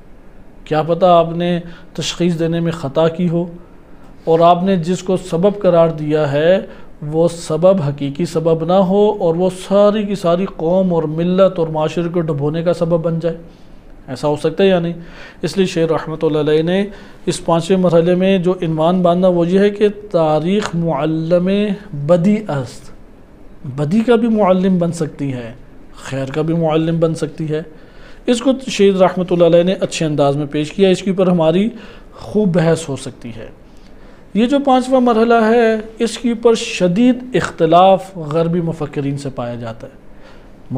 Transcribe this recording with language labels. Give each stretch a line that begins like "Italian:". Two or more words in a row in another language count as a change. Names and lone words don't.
Urdu: کیا پتہ آپ نے تشخیص دینے میں خطا کی ہو اور آپ نے جس کو سبب قرار دیا ہے وہ سبب حقیقی سبب نہ ہو اور وہ ساری کی ساری قوم اور ملت اور معاشرے کو ڈبونے کا سبب بن جائے. ایسا ہو سکتا ہے یا نہیں؟ اس لیے شیخ رحمۃ اللہ علیہ نے اس پانچویں مرحلے میں جو عنوان باندھا وہ یہ ہے کہ
Persian: تاریخ معلم بدی است.
Urdu: بدی کا بھی معلم بن سکتی ہے، خیر کا بھی معلم بن سکتی ہے. اس کو شیخ رحمۃ اللہ علیہ نے اچھے انداز میں پیش کیا. اس کے اوپر ہماری خوب بحث ہو سکتی ہے. یہ جو پانچواں مرحلہ ہے اس کے اوپر شدید اختلاف غربی مفکرین سے پایا جاتا ہے.